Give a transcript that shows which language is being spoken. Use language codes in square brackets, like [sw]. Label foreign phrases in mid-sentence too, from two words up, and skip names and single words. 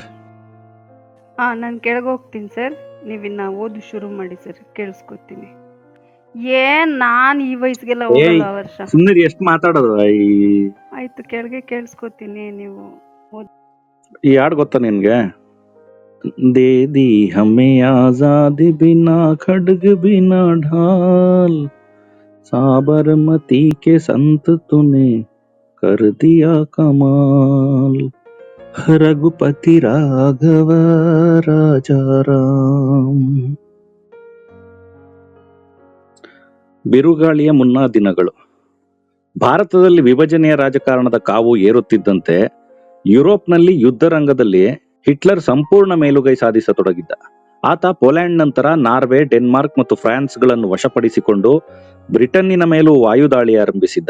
[kn] ನಾನು ಕೆಳಗೋಗ್ತೀನಿ ಸರ್, ನೀವಿನ್ನ ಓದು ಶುರು ಮಾಡಿ ಸರ್, ಕೇಳಿಸ್ಕೊತೀನಿ. ನಾನು ಈ ವಯಸ್ಸಿಗೆಲ್ಲ ಹೋಗಲ್ಲ ವರ್ಷ. ಸುಮ್ಮನೆ ಎಷ್ಟು ಮಾತಾಡೋದು? ಆಯ್ತು, ಕೆಳಗೆ ಕೇಳಿಸ್ಕೊತೀನಿ, ನೀವು ಈ ಹಾಡು ಗೊತ್ತಾ ನಿನ್ಗೆ? [hi] दे दी हमें आजादी बिना खड्ग बिना ढाल, साबरमती के संत तूने कर दिया कमाल, रघुपति राघव राजा राम. [kn] ಬಿರುಗಾಳಿಯ ಮುನ್ನಾ ದಿನಗಳು. ಭಾರತದಲ್ಲಿ ವಿಭಜನೆಯ ರಾಜಕಾರಣದ ಕಾವು ಏರುತ್ತಿದ್ದಂತೆ ಯುರೋಪ್ನಲ್ಲಿ ಯುದ್ಧ ರಂಗದಲ್ಲಿ ಹಿಟ್ಲರ್ ಸಂಪೂರ್ಣ ಮೇಲುಗೈ ಸಾಧಿಸತೊಡಗಿದ್ದ. ಆತ ಪೋಲೆಂಡ್ ನಂತರ ನಾರ್ವೆ, ಡೆನ್ಮಾರ್ಕ್ ಮತ್ತು ಫ್ರಾನ್ಸ್ಗಳನ್ನು ವಶಪಡಿಸಿಕೊಂಡು ಬ್ರಿಟನ್ನಿನ ಮೇಲೂ ವಾಯುದಾಳಿ ಆರಂಭಿಸಿದ್ದ.